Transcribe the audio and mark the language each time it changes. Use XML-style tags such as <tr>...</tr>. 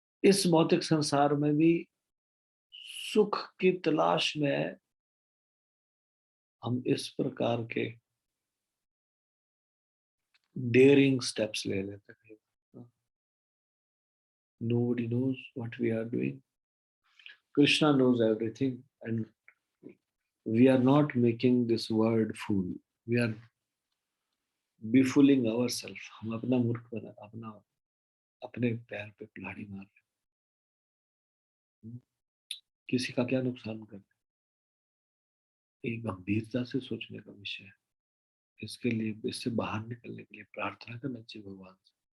<hi>इस भौतिक संसार में भी सुख की तलाश में हम इस प्रकार के डेयरिंग स्टेप्स ले लेते हैं।</hi> <en>Nobody knows what we are doing. Krishna knows everything, and we are not making this world fool. We are befooling ourselves.</en> <hi>हम अपना मूर्ख बना, अपने पैर पे कुल्हाड़ी मार रहे हैं। किसी का क्या नुकसान कर रहे हैं? एक गंभीरता से सोचने का विषय है। इसके लिए, इससे बाहर निकलने के लिए प्रार्थना करना चाहिए भगवान से।</hi>